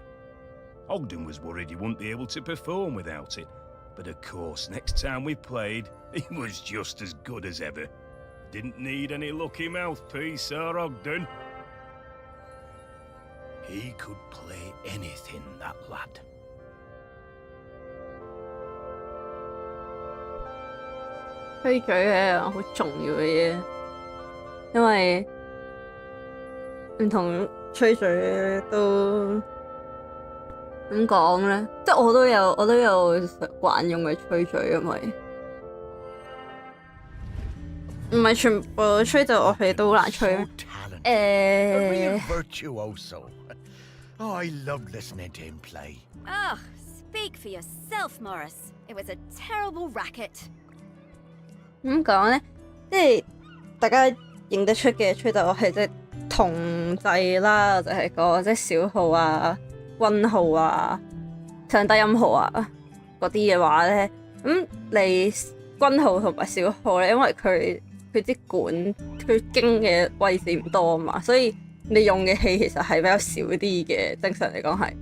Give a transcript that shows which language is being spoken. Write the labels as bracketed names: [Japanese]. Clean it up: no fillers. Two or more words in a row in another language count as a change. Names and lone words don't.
[English] Ogden was worried he wouldn't be able to perform without it, but of course, next time we played, he was just as good as ever. Didn't need any lucky mouthpiece, Sir Ogden. He could play anything, that lad. [Cantonese] 吹嘴係一樣好重要嘅嘢，因為唔同吹嘴都點講咧？即係我都有慣用嘅吹嘴，因為唔係全部吹到樂器都好難吹。 [English] A real virtuoso. Oh, I loved listening to him play. Ah, speak for yourself, Morris. It was a terrible racket. [Cantonese] 點講咧？即係大家認得出嘅吹奏樂器，即係銅製啦，就係個即係小號啊、軍號啊、上低音號啊嗰啲嘅話咧，咁你軍號同埋小號咧，因為佢啲管佢經嘅位置唔多啊嘛，所以你用嘅氣其實係比較少啲嘅，正常嚟講係。